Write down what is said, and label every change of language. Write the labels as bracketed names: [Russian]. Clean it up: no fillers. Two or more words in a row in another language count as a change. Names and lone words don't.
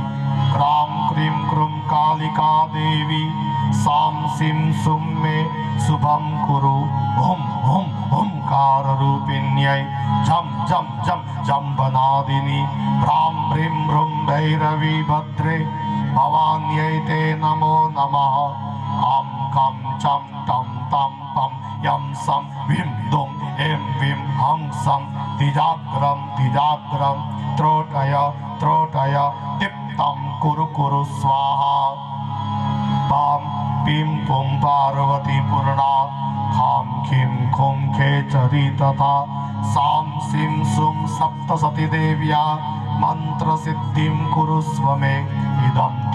[Sanskrit] क्रां क्रीं क्रूं कालिका देवी सां सिं सुं मे शुभं कुरु हुं हुं हुंकाररूपिण्यै झं झं झं जम्बनादिनी भ्रां ह्रीं ह्रूं भैरवी भद्रे भवान्यै ते नमो नमः आं कं चं टं तं पं यं सं विं दुं ऐं विं हं सं तिजाग्रं तिजाग्रं त्रोटय त्रोटय टिप् तम कुरु कुरु स्वाहा पाम पीम पुम पार्वती पूर्णा खाम खीम खुम खेचरी तथा साम सीम सुम सप्तसती देव्या मंत्र सिद्धिम कुरुस्व मे इदम तु